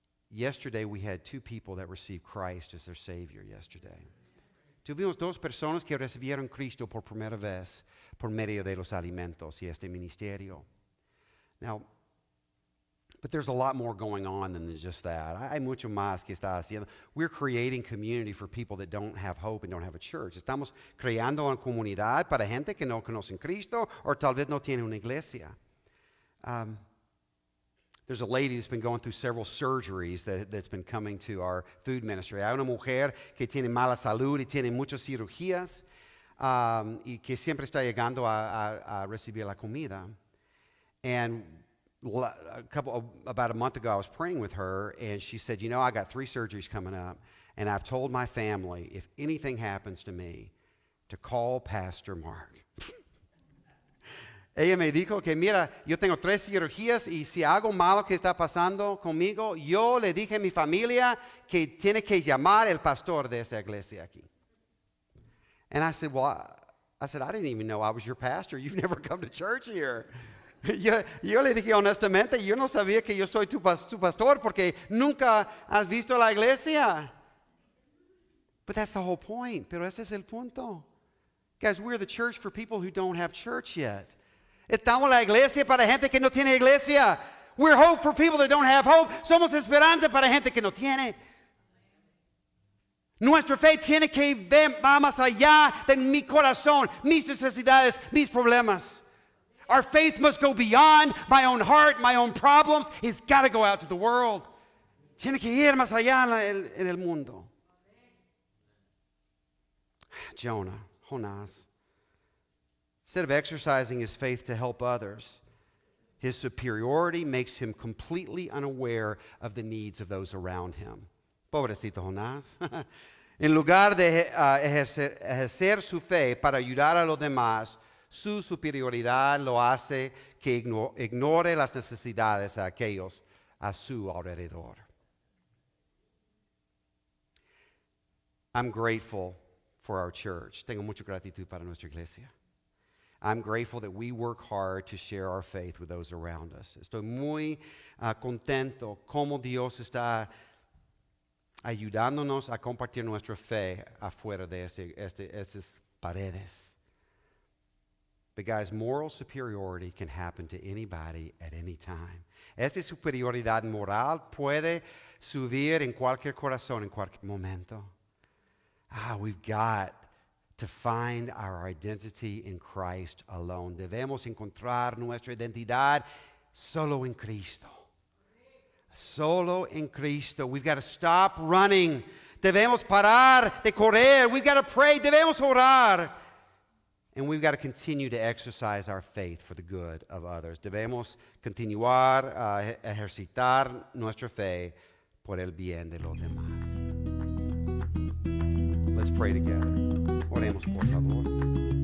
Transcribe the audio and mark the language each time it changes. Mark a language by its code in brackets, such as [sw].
[en] Yesterday we had 2 people that received Christ as their Savior yesterday. [es] Tuvimos 2 personas que recibieron Cristo por primera vez por medio de los alimentos y este ministerio. [en] Now, but there's a lot more going on than just that. [es] Hay mucho más que está haciendo. [en] We're creating community for people that don't have hope and don't have a church. [es] Estamos creando una comunidad para gente que no conocen Cristo o tal vez no tiene una iglesia. [en] There's a lady that's been going through several surgeries that's been coming to our food ministry. [es] Hay una mujer que tiene mala salud y tiene muchas cirugías y que siempre está llegando a recibir la comida. [en] And about a month ago, I was praying with her, and she said, I got 3 surgeries coming up, and I've told my family, if anything happens to me, to call Pastor Mark. [es] Ella me dijo que, mira, yo tengo 3 cirugías, y si algo malo que está pasando conmigo, yo le dije a mi familia que tiene que llamar el pastor de esa iglesia aquí. [en] And I said, I didn't even know I was your pastor. You've never come to church here. [es] Yo le dije honestamente, yo no sabía que yo soy tu pastor porque nunca has visto la iglesia. [en] But that's the whole point. [es] Pero ese es el punto. [en] Guys, we're the church for people who don't have church yet. [es] Estamos la iglesia para gente que no tiene iglesia. [en] We're hope for people that don't have hope. [es] Somos esperanza para gente que no tiene. Nuestra fe tiene que ver más allá de mi corazón, mis necesidades, mis problemas. [en] Our faith must go beyond my own heart, my own problems. It's got to go out to the world. [es] Tiene que ir más allá en el mundo. [en] Jonás, instead of exercising his faith to help others, his superiority makes him completely unaware of the needs of those around him. [es] Pobrecito Jonás. En lugar de ejercer su fe para ayudar a los demás, su superioridad lo hace que ignore las necesidades de aquellos a su alrededor. [en] I'm grateful for our church. [es] Tengo mucha gratitud para nuestra iglesia. [en] I'm grateful that we work hard to share our faith with those around us. [es] Estoy muy contento como Dios está ayudándonos a compartir nuestra fe afuera de esas paredes. [en] But guys, moral superiority can happen to anybody at any time. [es] Esta superioridad moral puede subir en cualquier corazón, en cualquier momento. [en] We've got to find our identity in Christ alone. [es] Debemos encontrar nuestra identidad solo en Cristo. Solo en Cristo. [en] We've got to stop running. [es] Debemos parar de correr. [en] We've got to pray. [es] Debemos orar. [en] And we've got to continue to exercise our faith for the good of others. [es] Debemos continuar a ejercitar nuestra fe por el bien de los demás. [en] Let's pray together. [es] Oremos, por favor.